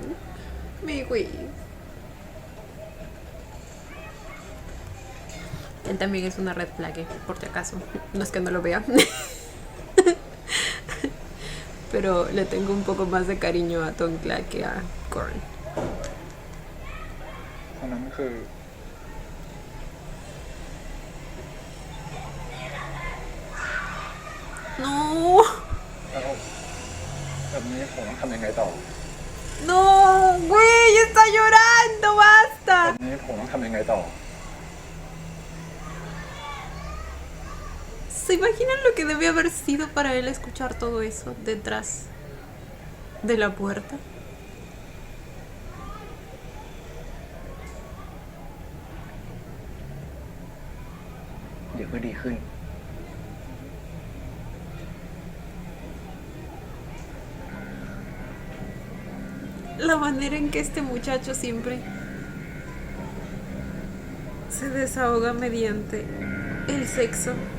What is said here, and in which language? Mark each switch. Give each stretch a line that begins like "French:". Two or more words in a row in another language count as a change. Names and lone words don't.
Spanish: Mi Win. Él también es una
English: red flag,
Spanish: por si acaso. No es que no lo vea. pero le tengo un poco más de cariño a Tom Clark que a Korn.
Thai: ตอนนั้นคือ
Spanish: No,
Thai: แล้วแบบนี้ผมต้องทำยังไงต่อ
Spanish: no, güey, está llorando, basta.
Thai: แบบนี้ผมต้องทำยังไงต่อ
Spanish: ¿Se imaginan lo que debió haber sido para él escuchar todo eso detrás de la puerta?
Thai: เดี๋ยวก็ดีขึ้น
Spanish: La manera en que este muchacho siempre se desahoga mediante el sexo.